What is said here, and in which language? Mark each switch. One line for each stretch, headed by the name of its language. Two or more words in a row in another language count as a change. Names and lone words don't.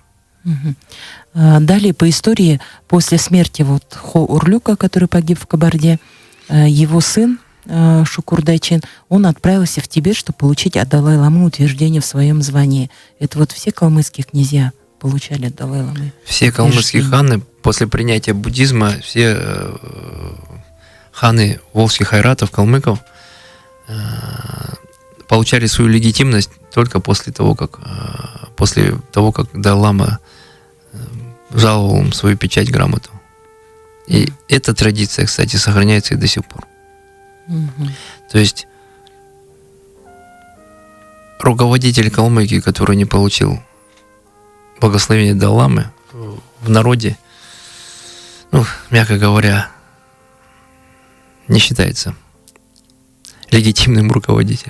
Russian: Далее по истории, после смерти вот Хо-Урлюка, который погиб в Кабарде, его сын Шукурдайчин, он отправился в Тибет, чтобы получить от Далай-ламы утверждение в своем звании. Это вот все калмыцкие князья получали от Далай-ламы? Все калмыцкие ханы после принятия буддизма, все ханы волжских айратов, калмыков получали свою легитимность только после того, как Далай-лама жаловал им свою печать, грамоту. И эта традиция, кстати, сохраняется и до сих пор. То есть руководитель Калмыкии, который не получил благословение Далай-ламы, в народе, ну, мягко говоря, не считается легитимным руководителем.